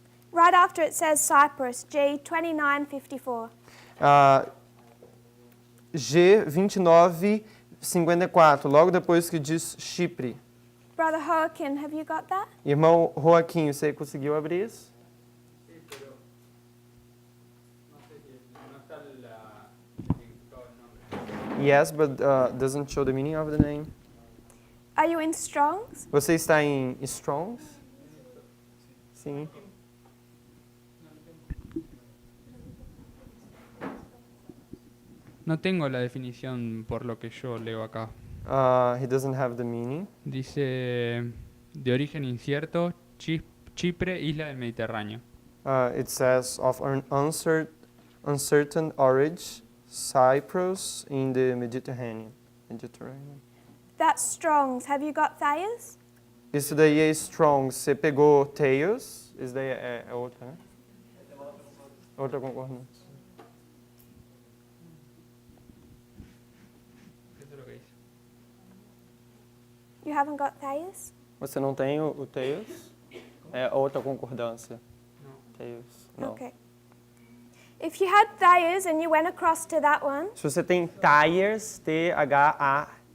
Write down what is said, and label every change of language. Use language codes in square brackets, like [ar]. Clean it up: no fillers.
[en] right after it says Cyprus, G2954. [pt] G2954, logo depois que diz Chipre. [en] Brother Joaquin, have you got that? [pt] Irmão Joaquim, você conseguiu abrir isso? [en] Yes, but doesn't show the meaning of the name. Are you in Strong's? Você está em Strong's? [pt] Sim. [es] No tengo la definición por lo que yo leo acá. [en] He doesn't have the meaning. [es] Dice, de origen incierto, Chipre, isla del Mediterráneo. [en] It says of an uncertain origin, Cyprus in the Mediterranean. That's Strong's. Have you got Thayer's? [pt] Isso daí é Strong's. Você pegou Tails. Isso daí é outra, né? Outra concordância. [en] You haven't got Thayer's? [pt] Você não tem o Tails? É outra concordância. Tails. Não. [en] Okay. If you had Thayer's and you went across to that one, [pt] Se você tem Tyres, T-H-A-Y-E-R,